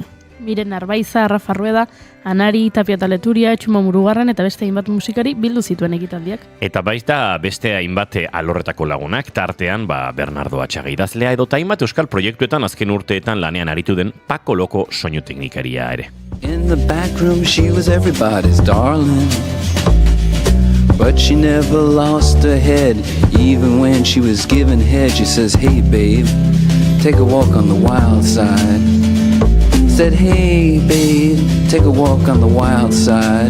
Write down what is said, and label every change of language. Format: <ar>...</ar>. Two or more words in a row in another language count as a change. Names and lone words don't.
<eu>Miren Arbaiza, Rafa Rueda, Anari, Tapia Taleturia, Etxuma Murugarran eta beste hainbat musikari bildu zituen ekitaldiak. Eta baita beste hainbat alorretako lagunak, tartean Bernardo Atxaga idazlea edo hainbat euskal proiektuetan azken urteetan lanean aritu den Paco Loko soinu teknikaria ere.</eu> <en>In the back room she was everybody's darling, but she never lost her head. Even when she was given head, she says, hey babe, take a walk on the wild side. Said, hey babe, take a walk on the wild side.</en>